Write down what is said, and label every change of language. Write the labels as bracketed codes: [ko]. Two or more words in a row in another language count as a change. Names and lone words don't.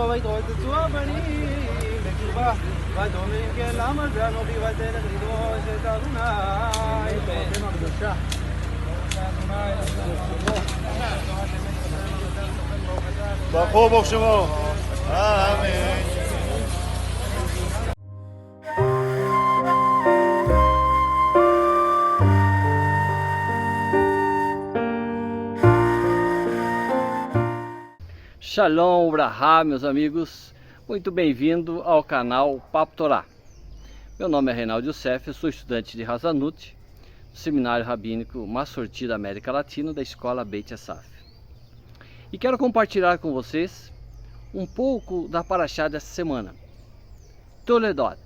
[he] ויתרוצצו הבנים בקרבה ותאמר אם כן למה זה אנוכי ותלך לדרוש את אדוני תורתנו הקדושה ברכו ברוך שמו אמן. [pt] Shalom, Brahá, meus amigos, muito bem-vindo ao canal Papo Torá. Meu nome é Reinaldo Youssef, eu sou estudante de Hazanut, do Seminário Rabínico Massorti da América Latina, da Escola Beit Yasaf. E quero compartilhar com vocês um pouco da Parashá dessa semana, Toledot.